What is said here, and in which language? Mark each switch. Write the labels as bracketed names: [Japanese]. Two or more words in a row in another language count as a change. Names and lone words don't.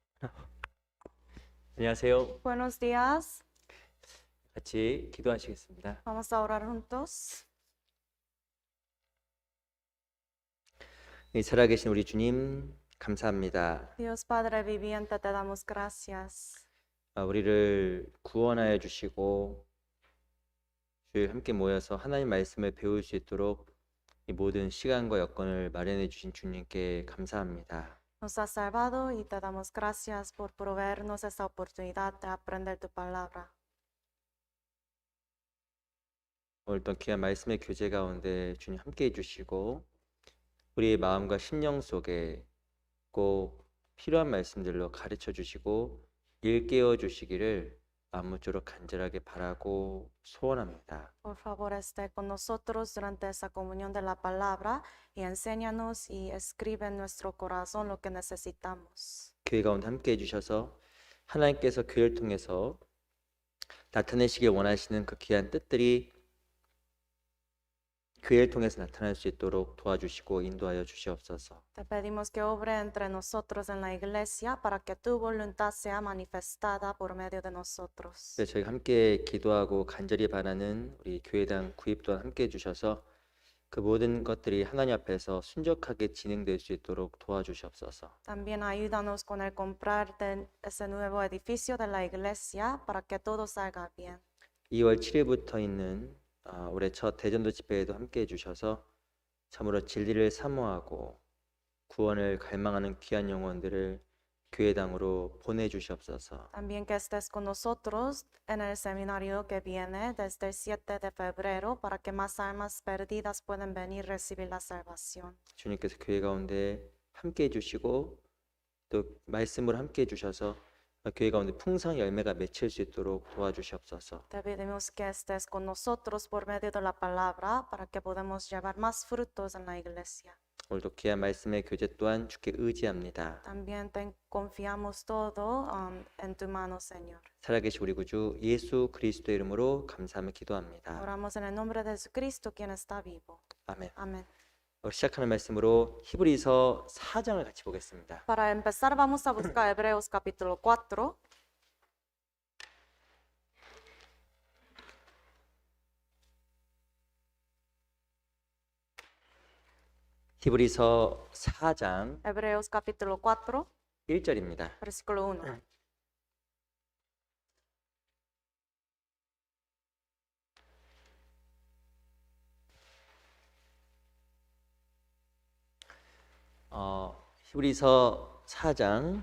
[Korean] 안녕하세요. [Spanish] Buenos días, [Korean] 같이 기도하시겠습니다. [Spanish] vamos a orar juntos. [Korean] 살아계신 우리 주님, 감사합니다. [Spanish] Dios Padre viviente, te damos gracias. [Korean] 우리를 구원하여 주시고 주일 함께 모여서 하나님 말씀을 배울 수 있도록 이 모든 시간과 여건을 마련해 주신 주님께 감사합니다. [Spanish] Nos has salvado y te damos gracias por proveernos esa oportunidad de aprender tu palabra. [Korean] 오늘 또 귀한 말씀의 교제 가운데 주님 함께 해주시고 우리의 마음과 심령 속에 꼭 필요한 말씀들로 가르쳐 주시고 일깨워 주시기를 아무쪼록 간절하게 바라고 소원합니다. [Spanish] Por favor, esté con nosotros durante esa comunión de la palabra y enséñanos y escribe en nuestro corazón lo que necesitamos. [Korean] 교회 가운데 함께 해주셔서 하나님께서 교회를 통해서 나타내시길 원하시는 그 귀한 뜻들이 교회를 통해서 나타날 수 있도록 도와주시고 인도하여 주시옵소서. [Spanish] Te pedimos que obre entre nosotros en la iglesia para que tu voluntad sea manifestada por medio de nosotros. [Korean] 그래서 저희 함께 기도하고 간절히 바라는 우리 교회당 구입 또한 함께 해주셔서 그 모든 것들이 하나님 앞에서 순적하게 진행될 수 있도록 도와주시옵소서. [Spanish] También ayúdanos con el comprar de ese nuevo edificio de la iglesia para que todo salga bien. [Korean] 2월 7일부터 있는 올해 첫 대전도 집회에도 함께 해주셔서 참으로 진리를 사모하고 구원을 갈망하는 귀한 영혼들을 교회당으로 보내주시옵소서. [Spanish] También que estés con nosotros en el seminario que viene desde el 7 de febrero para que más almas perdidas puedan venir a recibir la salvación. [Korean] 주님께서 교회 가운데 함께 해주시고 또 말씀으로 함께 해주셔서 교회 가운데 풍성 열매가 맺힐 수 있도록 도와주시옵소서. [Spanish] Te pedimos que estés con nosotros por medio de la palabra para que podamos llevar más frutos en la iglesia. [Korean] 오늘도 귀한 말씀의 교제 또한 주께 의지합니다. [Spanish] También te confiamos todo en tu mano, Señor. [Korean] 살아계신 우리 구주 예수 그리스도의 이름으로 감사하며 기도합니다. [Spanish] Oramos en el nombre de Jesucristo, quien está vivo. [Korean] 아멘. [Spanish] Amén. [Korean] 시작하는 말씀으로 히브리서 4장을 같이 보겠습니다. [Spanish] Para empezar, vamos a buscar Hebreos capítulo 4. [Korean] 히브리서 4장 [Spanish] Hebreos capítulo 4, [Korean] 1절입니다. [Spanish] versículo 1. [Korean] 히브리서 4장